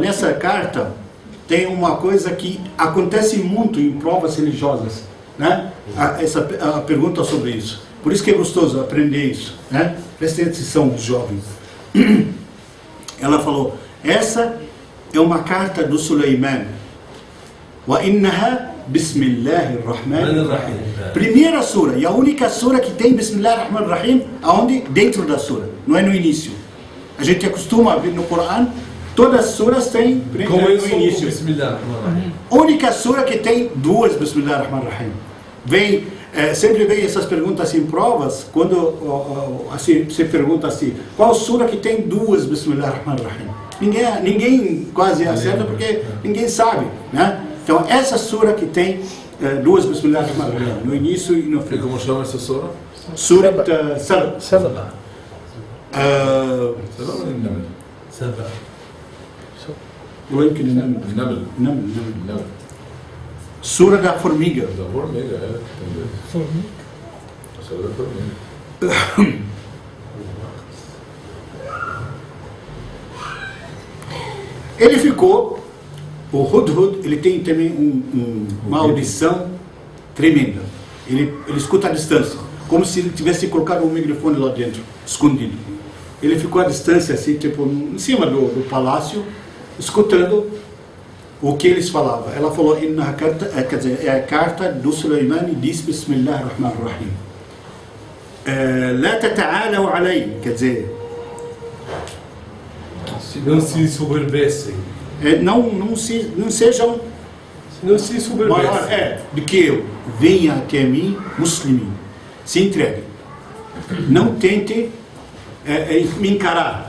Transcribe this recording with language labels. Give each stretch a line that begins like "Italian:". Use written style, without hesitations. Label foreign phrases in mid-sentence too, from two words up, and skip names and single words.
Portuguese: Nessa carta tem uma coisa que acontece muito em provas religiosas, né? A pergunta sobre isso. Por isso que é gostoso aprender isso, né? Prestem atenção, os jovens. Ela falou, essa é uma carta do Suleiman.
Arabic: وإنها بسم الله الرحمن الرحيم.
Portuguese: Primeira sura, e a única sura que tem
Arabic: bismillahir rahmanir rahim,
Portuguese: aonde? Dentro da sura, não é no início. A gente acostuma a ver no Corão, todas as suras têm no início. Bismillah. Única sura que tem duas
Arabic: bismillahir rahmanir rahim.
Portuguese: Sempre vem essas perguntas em provas, quando assim, você pergunta assim, qual sura que tem duas
Arabic: bismillahir rahmanir rahim?
Portuguese: Ninguém quase acerta porque ninguém sabe, né? Então essa sura que tem duas
Arabic: bismillahir rahmanir rahim,
Portuguese: no início e no E final. como chama essa sura? Surat Saba. Saba. Saba ou Naml? Saba.
Arabic: يمكن النمل.
Portuguese: Naml. Naml. Sura da formiga. Da formiga, entendi. A sura da formiga. Ele ficou, o Hudhud, ele tem também uma audição tremenda. Ele escuta à distância. como se ele tivesse colocado um microfone lá dentro, escondido. Ele ficou à distância, assim, tipo, em cima do palácio, escutando o que eles falavam. Ela falou, quer dizer, é a carta do Suleiman e diz,
Arabic: بسم الله الرحمن الرحيم. لا تعلوا علي,
Portuguese: quer dizer, Não se soberbecem. não sejam Não se soberbecem. maior do que eu. Venha até mim, musliminho. Se entregue. Não tente me encarar.